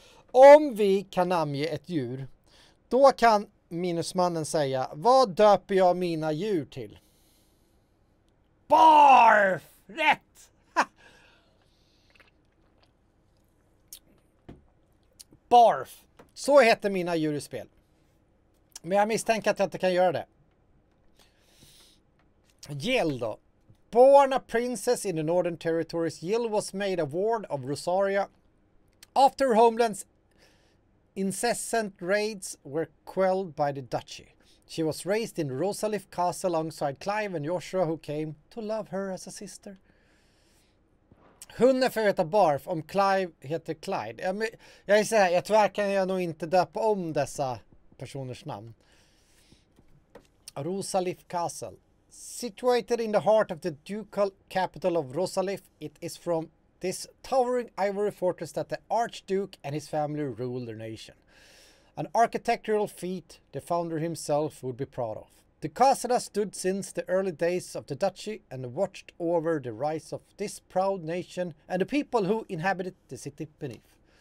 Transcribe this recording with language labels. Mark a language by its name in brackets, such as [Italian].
[Swedish] Om vi kan namnge ett djur, då kan minusmannen säga, vad döper jag mina djur till? Barf! Rätt! Ha! Barf. Så heter mina djur i spel. Men jag misstänker att jag inte kan göra det. Gill då. [English] Born a princess in the Northern Territories, Gill was made a ward of Rosaria after her homeland's incessant raids were quelled by the duchy. She was raised in Rosalith Castle alongside Clive and Joshua, who came to love her as a sister. [Swedish] Hunden får heta Barf om Clive heter Clyde. Jag är så här, tyvärr kan jag nog inte döpa om dessa personers namn. [English] Rosalith Castle. Situated in the heart of the ducal capital of Rosalith, it is from this towering ivory fortress that the Archduke and his family rule their nation. An architectural feat the founder himself would be proud of. The castle has stood since the early days of the duchy and watched over the rise of this proud nation and the people who inhabited the city beneath.